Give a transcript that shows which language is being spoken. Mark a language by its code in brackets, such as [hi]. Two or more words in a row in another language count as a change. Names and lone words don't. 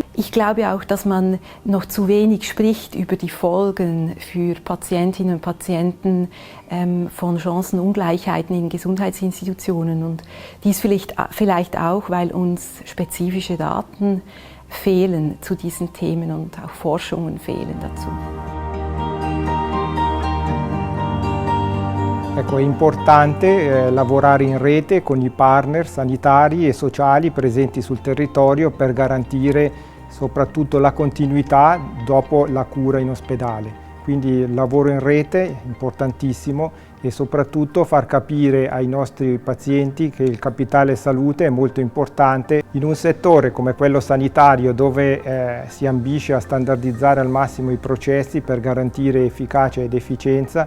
[de] Ich glaube auch, dass man noch zu wenig spricht über die Folgen für Patientinnen und Patienten von Chancenungleichheiten in Gesundheitsinstitutionen. Und dies vielleicht auch, weil uns spezifische Daten fehlen zu diesen Themen und auch Forschungen fehlen dazu. [it] Ecco, è importante lavorare in rete con i partner sanitari e sociali presenti sul territorio per garantire soprattutto la continuità dopo la cura in ospedale. Quindi il lavoro in rete è importantissimo e soprattutto far capire ai nostri pazienti che il capitale salute è molto importante in un settore come quello sanitario dove si ambisce a standardizzare al massimo i processi per garantire efficacia ed efficienza.